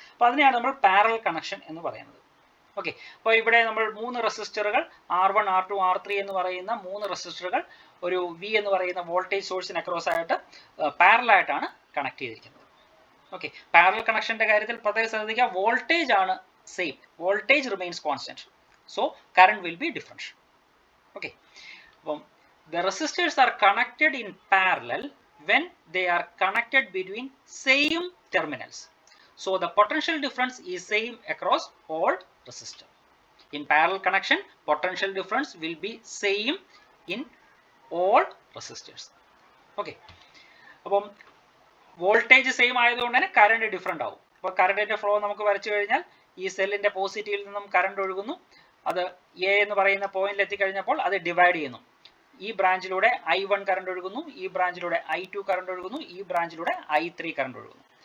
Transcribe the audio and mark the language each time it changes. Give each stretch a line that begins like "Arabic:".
Malayalam: അപ്പോൾ അതിനെയാണ് നമ്മൾ പാരലൽ കണക്ഷൻ എന്ന് പറയുന്നത്. ഓക്കെ, അപ്പോൾ ഇവിടെ നമ്മൾ 3 റെസിസ്റ്ററുകൾ R1, R2, R3 എന്ന് പറയുന്ന 3 റെസിസ്റ്ററുകൾ ഒരു വി എന്ന് പറയുന്ന വോൾട്ടേജ് സോഴ്സിന് അക്രോസ് ആയിട്ട് പാരലൽ ആയിട്ടാണ് കണക്ട് ചെയ്തിരിക്കുന്നത്. ഓക്കെ, പാരലൽ കണക്ഷന്റെ കാര്യത്തിൽ പ്രത്യേകം ശ്രദ്ധിക്കുക, വോൾട്ടേജ് ആണ് same,
English: Voltage remains constant, so current will be different. Okay, അപ്പം the resistors are connected in parallel when they are connected between same terminals. So the potential difference is same across all resistor. In parallel connection, potential difference will be same in all resistors.
Malayalam: Okay, അപ്പം voltage same ആയതുകൊണ്ട് തന്നെ current different ആവും. അപ്പോൾ കറണ്ടിന്റെ flow നമുക്ക് വരച്ചു കഴിഞ്ഞാൽ ഈ സെല്ലിന്റെ പോസിറ്റീവിൽ നിന്നും കറണ്ട് ഒഴുകുന്നു, അത് എ എന്ന് പറയുന്ന പോയിന്റിൽ എത്തിക്കഴിഞ്ഞപ്പോൾ അത് ഡിവൈഡ് ചെയ്യുന്നു. ഈ ബ്രാഞ്ചിലൂടെ I1 കറണ്ട് ഒഴുകുന്നു, ഈ ബ്രാഞ്ചിലൂടെ I2 കറണ്ട് ഒഴുകുന്നു, ഈ ബ്രാഞ്ചിലൂടെ I3 കറണ്ട് ഒഴുകുന്നു.